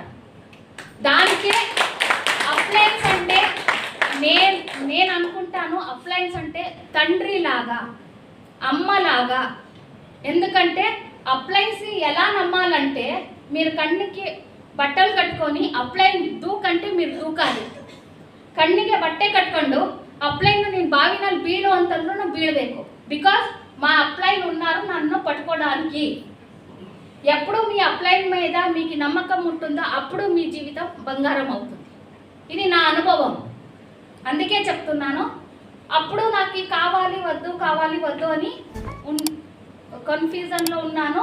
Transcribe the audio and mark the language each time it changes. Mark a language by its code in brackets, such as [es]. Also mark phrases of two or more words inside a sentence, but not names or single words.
[te] దానికే అప్లయన్స్ అంటే నేను అనుకుంటాను, అప్లయన్స్ అంటే తండ్రిలాగా, అమ్మలాగా. ఎందుకంటే అప్లయన్స్ ఎలా నమ్మాలంటే, మీరు కಣ್ಣಿಗೆ బట్టలు కట్టుకొని అప్లైನ್ దూకంటే మీరు దూకాలి. [kn] ಕಣ್ಣಿಗೆ ಬಟ್ಟೆ ಕಟ್ಕೊಂಡು ಅಪ್ಲೈನ್ ನೀನು ಬಾವಿನಲ್ಲಿ ಬೀಳು ಅಂತಂದ್ರೂ ನಾವು ಬೀಳಬೇಕು. [te] బికాస్ మా అప్లైన్ ఉన్నారు నన్ను పట్టుకోవడానికి. ఎప్పుడు మీ అప్లైన్ మీద మీకు నమ్మకం ఉంటుందో అప్పుడు మీ జీవితం బంగారం అవుతుంది. ఇది నా అనుభవం, అందుకే చెప్తున్నాను. అప్పుడు నాకు కావాలి వద్దు అని కన్ఫ్యూజన్లో ఉన్నాను.